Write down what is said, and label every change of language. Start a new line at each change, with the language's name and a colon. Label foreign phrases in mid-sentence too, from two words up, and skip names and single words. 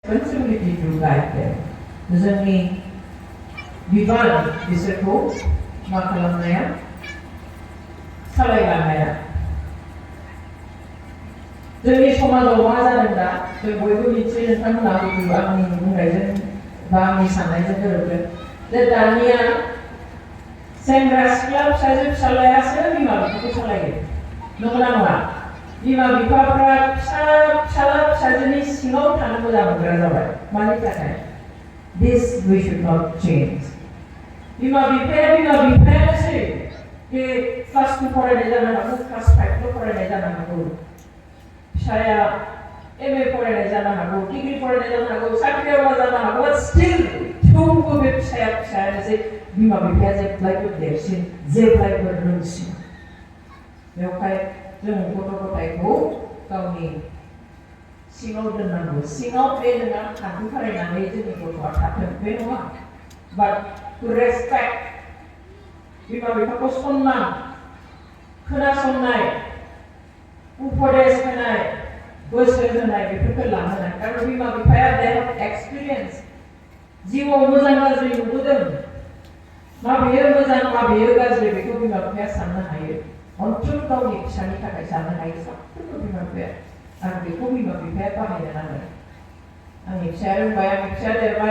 English: responsibility to guide them.
Bodo: जोंनि बिबान बिसोरखौ मा खालामनाया सालायलांनाया जोंनि समाजाव मा जादों दा जों बयबो मिथियो नोंथांमोना हयथ' आंनि बुंनायजों बा आंनि साननायजों गोरोबगोन जे दानिया सेंग्रा सिख्ला फिसाजो फिसालायासो बिमा बिफाखौ सालायो नंगौना नङा बिमा बिफाफ्रा फिसाला फिसाजोनि सिङाव थानो मोजां मोनग्रा जाबाय मानि थाखाय
English: This we should not change.
Bodo: बिमा बिफायानोसै बे क्लास 2 फरायनाय जानो हागौ क्लास 5 ल' फरायनाय जानो हागौ फिसाया MA फरायनाय जानो हागौ डिग्री फरायनाय जानो हागौ साख्रियावला जानो हागौ स्टिल थेवबो बे फिसायानोसै बिमा बिफाया जेब्लायबो देरसिन जेब्लायबो रोंसिन बेवहाय जों गथ' गथायखौ गावनि सिङाव दोननांगौ सिङाव बे नङा खान्थि फरायनानै जोंनि गथ'आ थाथों बे नङा
English: but to respect
Bodo: बिमा बिफाखौ सनमान खोनासंनाय उपदेश होनाय बोसोन होनाय बेफोरखौ लाहोनाय कारण बिमा बिफाया
English: they have experience
Bodo: जिउआव मोजां गाज्रि नुबोदों माबेयो मोजां माबेयो गाज्रि बेखौ बिमा बिफाया साननो हायो अनथोब गावनि फिसानि थाखाय साननो हायो साफ्रोमबो बिमा बिफाया आरो बेखौ बिमा बिफाया बाहायनो नांगोन आंनि फिसाया रोंबाय आंनि फिसाया देरबाय